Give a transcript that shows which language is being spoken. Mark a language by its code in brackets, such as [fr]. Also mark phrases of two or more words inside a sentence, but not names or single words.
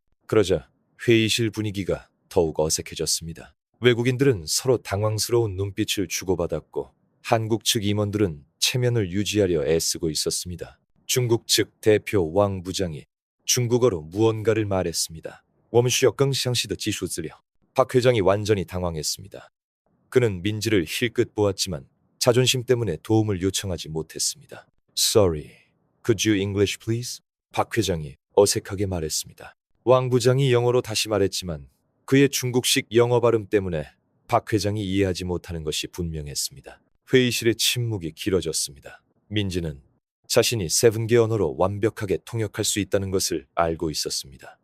[ko] 그러자 회의실 분위기가 더욱 어색해졌습니다. 외국인들은 서로 당황스러운 눈빛을 주고받았고 한국 측 임원들은 체면을 유지하려 애쓰고 있었습니다. 중국 측 대표 왕 부장이 중국어로 무언가를 말했습니다. [zh] 我们需要更详细的技术资料. [ko] 박 회장이 완전히 당황했습니다. 그는 민지를 힐끗 보았지만 자존심 때문에 도움을 요청하지 못했습니다. [en] Sorry, could you English please? [ko] 박 회장이 어색하게 말했습니다. 왕 부장이 영어로 다시 말했지만 그의 중국식 영어 발음 때문에 박 회장이 이해하지 못하는 것이 분명했습니다. 회의실의 침묵이 길어졌습니다. 민지는 자신이 7개 언어로 완벽하게 통역할 수 있다는 것을 알고 있었습니다.